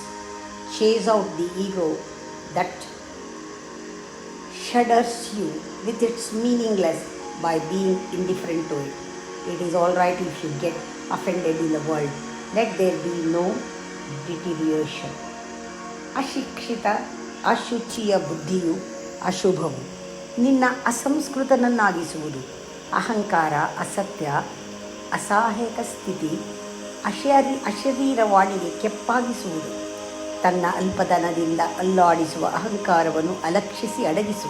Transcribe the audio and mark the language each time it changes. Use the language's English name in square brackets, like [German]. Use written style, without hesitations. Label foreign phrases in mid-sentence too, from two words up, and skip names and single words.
[English] Chase out the ego that shudders you with its meaningless by being indifferent to it. It is alright if you get offended in the world. Let there be no deterioration. [Kannada] ಅಶಿಕ್ಷಿತ ಅಶುಚಿಯ ಬುದ್ಧಿಯು ಅಶುಭವು. ನಿನ್ನ ಅಸಂಸ್ಕೃತನನ್ನಾಗಿಸುವುದು. ಅಹಂಕಾರ, ಅಸತ್ಯ, ಅಸಹಾಯಕ ಸ್ಥಿತಿ, ಅಶರೀರವಾಣಿಗೆ ಕೆಪ್ಪಾಗಿಸುವುದು. ತನ್ನ ಅಲ್ಪತನದಿಂದ ಅಲ್ಲಾಡಿಸುವ ಅಹಂಕಾರವನ್ನು ಅಲಕ್ಷಿಸಿ ಅಡಗಿಸು.